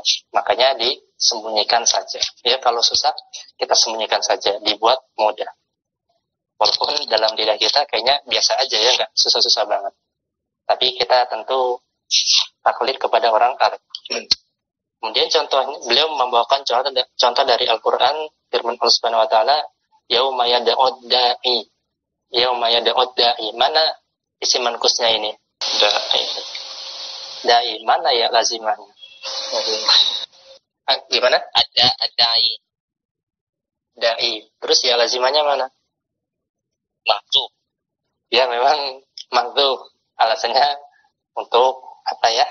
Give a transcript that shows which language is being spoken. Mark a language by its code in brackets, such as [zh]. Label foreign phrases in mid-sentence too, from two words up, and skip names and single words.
[id] Makanya disembunyikan saja. Ya, kalau susah kita sembunyikan saja, dibuat mudah. Walaupun dalam lidah kita kayaknya biasa aja ya, nggak susah-susah banget. Tapi kita tentu taklid kepada orang Arab. Kemudian contohnya, beliau membawakan contoh dari Al-Quran, firman Allah [ar] سبحانه وتعالى, يوم يدع الداع. يوم يدع الداع. [id] Mana isim mankusnya ini? Da'i. Mana ya lazimahnya? Gimana? Da'i. Da'i. Terus ya lazimahnya mana? Maksud. Ya memang maksud. Alasannya untuk apa ya?